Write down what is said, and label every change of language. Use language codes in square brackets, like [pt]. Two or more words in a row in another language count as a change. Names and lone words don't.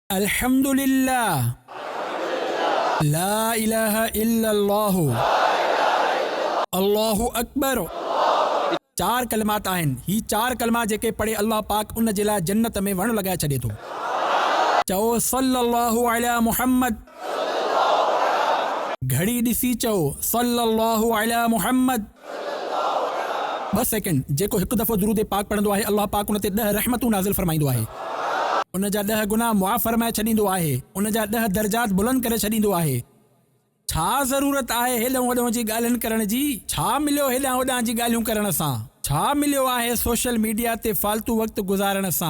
[ar] الحمد لله، لا إله إلا الله، الله أكبر. [sd] चार कलमात आहिनि। ही चार कलमा जेके पढ़े अल्लाह पाक उन जे लाइ जन्नत में वण लॻाए छॾे थो। चओ [ar] صلى الله على محمد. [sd] घड़ी ॾिसी चओ [ar] صلى الله على محمد. [sd] 2 सेकंड। जेको हिकु दफ़ो दुरूद पाक पढ़ंदो आहे अल्लाह पाक उन ते 10 रहमतूं नाज़िल फरमाईंदो आहे। उन जा 10 गुनाह मुआफ़ फरमाए छॾींदो आहे। उन जा 10 दर्जात बुलंद करे छॾींदो आहे। छा ज़रूरत आहे हेॾां होॾां जी ॻाल्हियुनि करण जी? छा मिलियो हेॾां होॾां जी ॻाल्हियूं करण सां? छा मिलियो आहे [en] social media [sd] ते फालतू वक़्तु गुज़ारण सां?